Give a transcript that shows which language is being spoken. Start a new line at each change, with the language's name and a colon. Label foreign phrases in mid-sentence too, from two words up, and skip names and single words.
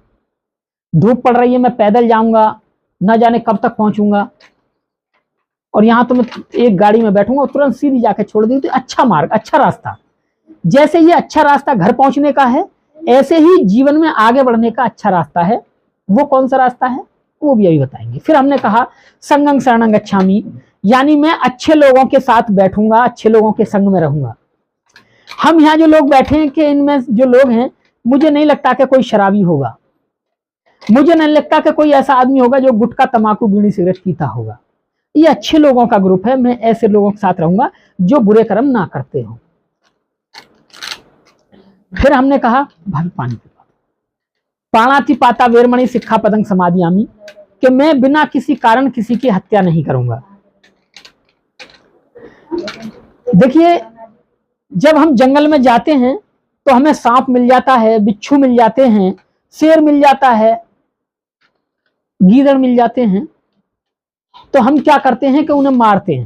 Hindi: धूप पड़ रही है, मैं पैदल जाऊंगा, न जाने कब तक पहुंचूंगा, और यहां तो मैं एक गाड़ी में बैठूंगा और तुरंत सीधी जाके छोड़ दी। तो अच्छा मार्ग, अच्छा रास्ता। जैसे ये अच्छा रास्ता घर पहुंचने का है, ऐसे ही जीवन में आगे बढ़ने का अच्छा रास्ता है। वो कौन सा रास्ता है वो भी अभी बताएंगे। फिर हमने कहा
Pali: संगं शरणं गच्छामि,
Hindi: यानी मैं अच्छे लोगों के साथ बैठूंगा, अच्छे लोगों के संग में रहूंगा। हम यहाँ जो लोग बैठे हैं कि इनमें जो लोग हैं, मुझे नहीं लगता कि कोई शराबी होगा, मुझे नहीं लगता कि कोई ऐसा आदमी होगा जो गुटखा तंबाकू बीड़ी सिगरेट पीता होगा। ये अच्छे लोगों का ग्रुप है। मैं ऐसे लोगों के साथ रहूंगा जो बुरे कर्म ना करते हो। फिर हमने कहा भाभी पानी पीवा,
Pali: पाणातिपाता वेरमणि सिक्खापदं समादियामि,
Hindi: कि मैं बिना किसी कारण किसी की हत्या नहीं करूंगा। देखिए, जब हम जंगल में जाते हैं तो हमें सांप मिल जाता है, बिच्छू मिल जाते हैं, शेर मिल जाता है, गीदड़ मिल जाते हैं, तो हम क्या करते हैं कि उन्हें मारते हैं।